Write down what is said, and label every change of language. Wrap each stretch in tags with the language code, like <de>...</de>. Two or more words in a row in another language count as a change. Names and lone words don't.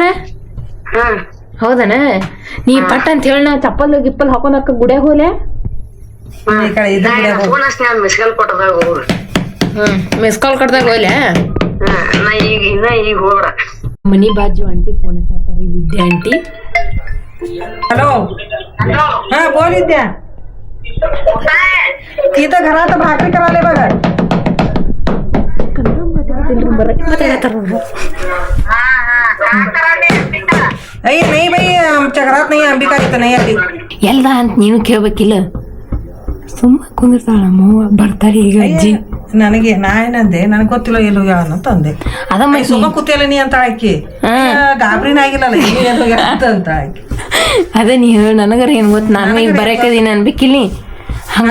<kn>ಹೌದನ? ನೀ ಪಟ್ ಅಂತ ಹೇಳ ನಾ ಚಪ್ಪಲ್ ಗಿಪ್ಪಲ್ ಹಾಕೊಂಡಕ್ಕ ಗುಡ್ಯಾಗ ಹೋಲೆ? ಫೋನ್ ಹಚ್ತೀನಿ ಮಿಸ್ಕಾಲ್ ಕೊಟ್ಟದಾಗ ಹೋಗ್ರಿ. ಮಿಸ್ ಕಾಲ್ ಕೊಡ್ದಾಗ ಹೋಲೆ? ನಾ ಈಗ ಹೋಗ್ರ ಮನಿ ಬಾಜು ಆಂಟಿ ಫೋನ್ ಹಚ್ಚಾತಾರಿ ವಿದ್ಯಾ ಆಂಟಿ.</kn> <mr>हॅलो हा बोल विद्या इथं घरात भाकरी करायला बघा. नाही नाही बाई आमच्या घरात नाही अंबिका इथं नाही आली.</mr> <kn>ಎಲ್ಲ ಅಂತ ನೀನು ಕೇಳ್ಬೇಕಿಲ್ಲ. ಸುಮ್ಮ ಕುಂದಿರ್ತಾಳ ಅಮ್ಮ ಬರ್ತಾರೆ ಈಗ ಅಜ್ಜಿ. ನನಗೆ ನಾ ಏನಂದೆ ನನಗೆ ಗೊತ್ತಿಲ್ಲ ಎಲ್ಲಿ ಹೋಗ್ಯಾಳ ಅಂತ ಅಂದೆ. ಅದಮ್ಮ ಸುಮ್ಮ ಕೂತಿಯಲ್ಲ ನೀ ಅಂತ ಆಕಿ ಗಾಬ್ರಿನ ಆಗಿಲ್ಲಲ್ಲ ಎಲ್ಲಿ ಹೋಗ್ಯಾಳ ಅಂತ ಆಕಿ. ಅದ ನೀ ಹೇಳ ನನಗರ ಏನ್ ಗೊತ್ತ ನಾನು ಈಗ ಬರಕದೀನಿ ಅನ್ಬೇಕಿಲ್ಲಿ ಹಂಗ</kn>